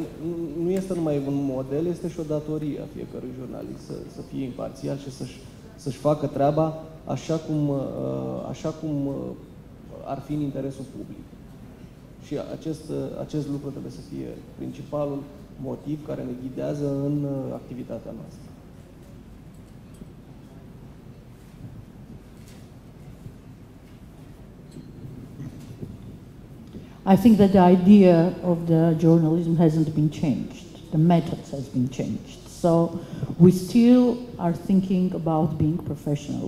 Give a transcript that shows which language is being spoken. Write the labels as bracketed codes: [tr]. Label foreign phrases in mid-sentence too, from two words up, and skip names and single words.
[ro] Nu este numai un model, este și o datorie a fiecărui jurnalist să fie imparțial și să-și facă treaba așa cum ar fi în interesul public. Și acest lucru trebuie să fie principalul motiv care ne ghidează în activitatea noastră. [en] I think that the idea of the journalism hasn't been changed. The methods has been changed. So we still are thinking about being professional.